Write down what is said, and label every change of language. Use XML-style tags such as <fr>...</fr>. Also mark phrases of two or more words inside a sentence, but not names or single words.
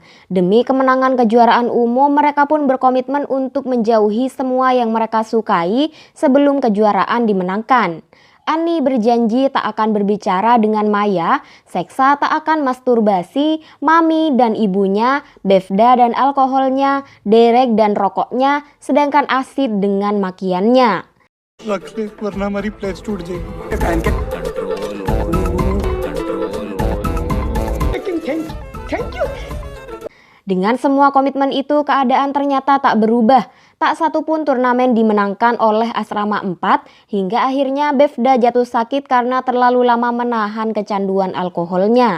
<id>Demi kemenangan kejuaraan umum, mereka pun berkomitmen untuk menjauhi semua yang mereka sukai sebelum kejuaraan dimenangkan. Ani berjanji tak akan berbicara dengan Maya, Seksa tak akan masturbasi, Mami dan ibunya, Befda dan alkoholnya, Derek dan rokoknya, sedangkan Asid dengan makiannya.</id> <hi>वरना हमारी प्लेस टूट जाएगी।</hi> <id>Dengan semua komitmen itu, keadaan ternyata tak berubah. Tak satu pun turnamen dimenangkan oleh Asrama 4 hingga akhirnya Befda jatuh sakit karena terlalu lama menahan kecanduan alkoholnya.</id>